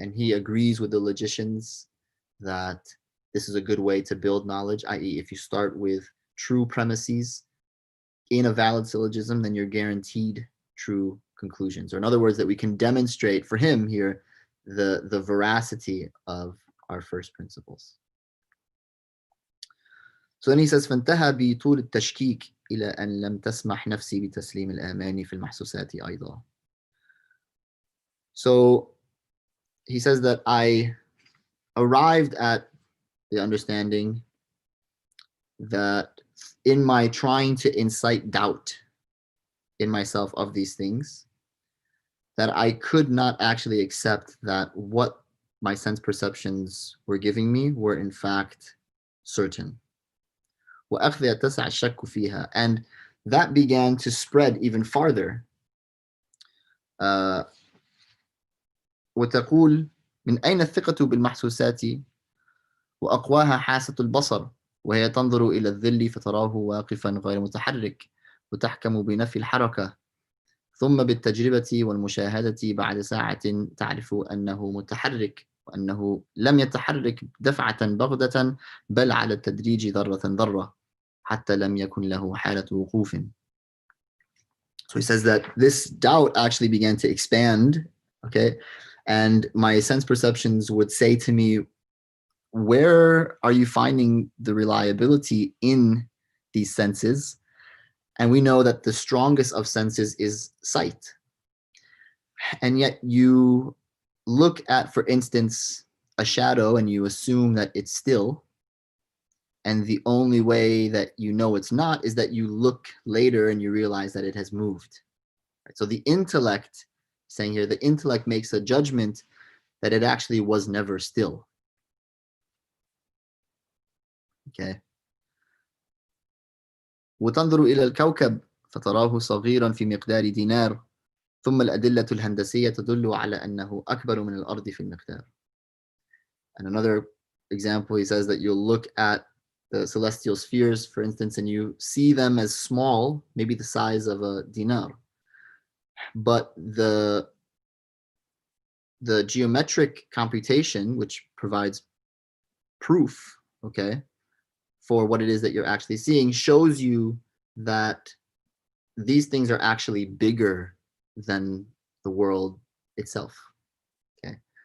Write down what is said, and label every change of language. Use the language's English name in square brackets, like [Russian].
[English] And he agrees with the logicians that this is a good way to build knowledge, i.e. if you start with true premises in a valid syllogism, then you're guaranteed true conclusions, or in other words, that we can demonstrate for him here the veracity of our first principles. So then he says, [Arabic] فانتهى بطول التشكيك إلى أن لم تسمح نفسي بتسليم الآمان في المحسوسات أيضا. [English] So he says that I arrived at the understanding that in my trying to incite doubt in myself of these things, that I could not actually accept that what my sense perceptions were giving me were in fact certain. And that began to spread even farther. [Arabic] وتقول من أين الثقة بالمحسوسات وأقواها حاسة البصر وهي تنظر إلى الظل فتراه واقفا غير متحرك وتحكم بنفي الحركة ثم بالتجربة والمشاهدة بعد ساعة تعرف أنه متحرك وأنه لم يتحرك دفعة بغتة بل على التدريج ذرة ذرة حتى لم يكن له حالة وقوف. [English] So he says that this doubt actually began to expand, okay? And my sense perceptions would say to me, where are you finding the reliability in these senses? And we know that the strongest of senses is sight. And yet you look at, for instance, a shadow and you assume that it's still. And the only way that you know it's not is that you look later and you realize that it has moved. Right? So the intellect, saying here, the intellect makes a judgment that it actually was never still. Okay. [Arabic] وتنظر إلى الكوكب فتراه صغيرا في مقدار دينار ثم الأدلة الهندسية تدل على أنه أكبر من الأرض في المقدار. [English] And another example, he says that you'll look at the celestial spheres, for instance, and you see them as small, maybe the size of a dinar. But the geometric computation, which provides proof, okay, for what it is that you're actually seeing, shows you that these things are actually bigger than the world itself. Okay.